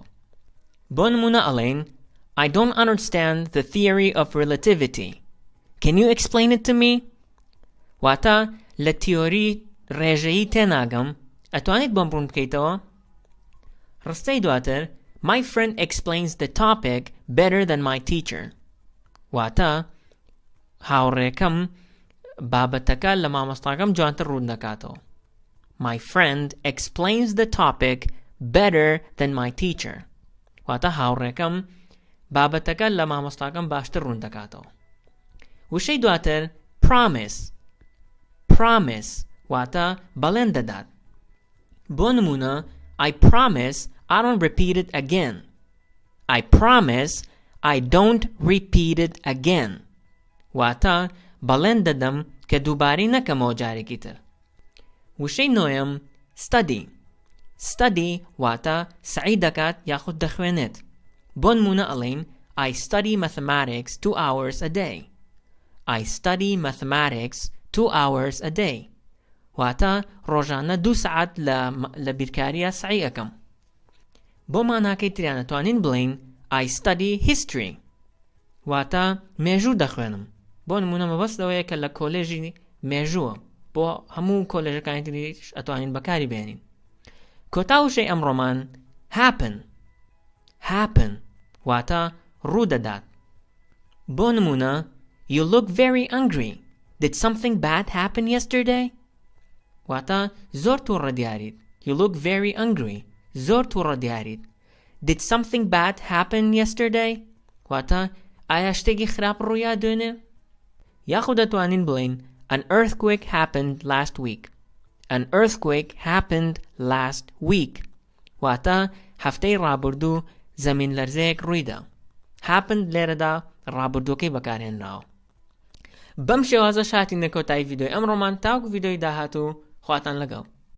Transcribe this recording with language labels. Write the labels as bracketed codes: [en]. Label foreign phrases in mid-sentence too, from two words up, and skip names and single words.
[ckb] بۆ نمونە ئەڵێن [en] I don't understand the theory of relativity. Can you explain it to me? [ckb] واتە لە تیۆری ڕێژەیی تێناگەم، ئەتوانیت بۆم ڕوون بکەیتەوە؟ ڕستەی دواتر [en] My friend explains the topic better than my teacher. [ckb] واتە هاوڕێکەم بابەتەکە لە مامۆستاکەم جوانتر ڕوون دەکاتەوە. [en] My friend explains the topic better than my teacher. [ckb] واتە هاوڕێکەم بابەتەکە لە مامۆستاکەم باشتر ڕوون دەکاتەوە. وشەی دواتر promise واتە بەڵێن دەدات. بۆ نمونە [en] I promise I don't repeat it again. I promise I don't repeat it again. [ckb] واتە بەڵێن دەدەم کە دووبارەی نەکەمەوە جارێکی تر. وشەی نۆیەم study واتە سعی دەکات یاخود دەخوێنێت. بۆ نمونە ئەڵێن [en] I study mathematics 2 hours a day. I study mathematics 2 hours a day. [ckb] واتە ڕۆژانە 2 سەعات لە بیرکاریە سعی ئەەکەم. بۆ ماناکەی تریان دەتوانین بڵێن [en] I study history [ckb] واتە مێژوو دەخوێنم. بۆ نمونە مەبەستەوەیە کە لە کۆلێژی مێژووە بۆ هەموو کۆلێژەکانی تریش ئەتوانین بەکاری بێنین. کۆتا وشەی ئەمڕۆمان happen واتە ڕوو دەدات. بۆ نمونە [en] You look very angry. Did something bad happen yesterday? [ckb] واتە زۆر تووڕە دیاریت. [en] You look very angry. [ckb] زۆر تووڕە دیاریت. [en] Did something bad happen yesterday? [ckb] واتە ئایا شتێکی خراپ ڕوویا دوێنێ؟ یاخود دەتوانین بڵێن [en] An earthquake happened last week. An earthquake happened last week. [ckb] واتە هەفتەی ڕابردوو زەمین لەرزەیەک ڕوویدا. Happened لێرەدا ڕابردووەکەی بەکارهێنراوە. بەم شێوازە شاتینە کۆتایی ڤیدیۆی ئەمڕۆمان تاوەکو ڤیدیۆی داهاتوو خواتان لەگەڵ.